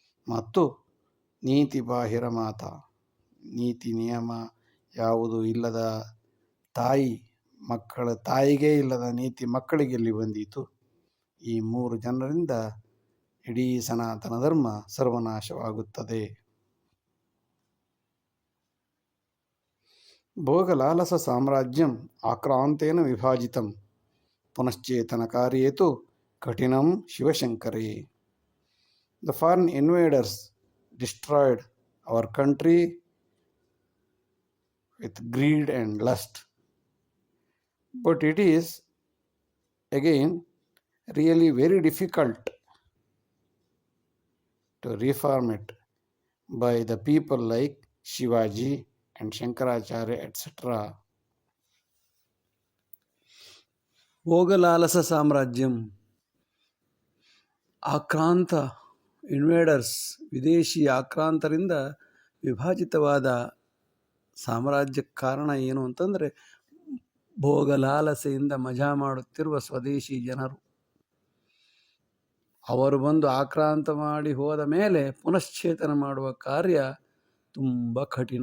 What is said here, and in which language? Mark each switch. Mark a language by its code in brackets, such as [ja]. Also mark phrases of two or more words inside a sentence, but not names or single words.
[kn] ಮತ್ತು ನೀತಿ ಬಾಹಿರ ಮಾತ, ನೀತಿ ನಿಯಮ ಯಾವುದು ಇಲ್ಲದ ತಾಯಿಗೆ ಇಲ್ಲದ ನೀತಿ ಮಕ್ಕಳಿಗೆ ಎಲ್ಲಿ ಬಂದೀತು? ಈ 3 ಜನರಿಂದ ಇಡೀ ಸನಾತನ ಧರ್ಮ ಸರ್ವನಾಶವಾಗುತ್ತದೆ. [sa] ಭೋಗಲಾಲಸ ಸಾಮ್ರಾಜ್ಯಂ ಆಕ್ರಾಂತೇನ ವಿಭಾಜಿತಂ ಪುನಶ್ಚೇತನಕಾರ್ಯೇ ತು ಕಠಿಣಂ ಶಿವಶಂಕರೇ. [en] The foreign invaders destroyed our country with greed and lust. But it is again really very difficult to reform it by the people like Shivaji and Shankaracharya, etc. [sa] ಭೋಗಲಾಲಸ ಸಾಮ್ರಾಜ್ಯಂ, [kn] ಆಕ್ರಾಂತ ಇನ್ವೇಡರ್ಸ್, ವಿದೇಶಿ ಆಕ್ರಾಂತರಿಂದ ವಿಭಾಜಿತವಾದ ಸಾಮ್ರಾಜ್ಯಕ್ಕೆ ಕಾರಣ ಏನು ಅಂತಂದರೆ ಭೋಗಲಾಲಸೆಯಿಂದ ಮಜಾ ಮಾಡುತ್ತಿರುವ ಸ್ವದೇಶಿ ಜನರು. ಅವರು ಬಂದು ಆಕ್ರಾಂತ ಮಾಡಿ ಹೋದ ಮೇಲೆ ಪುನಶ್ಚೇತನ ಮಾಡುವ ಕಾರ್ಯ ತುಂಬ ಕಠಿಣ.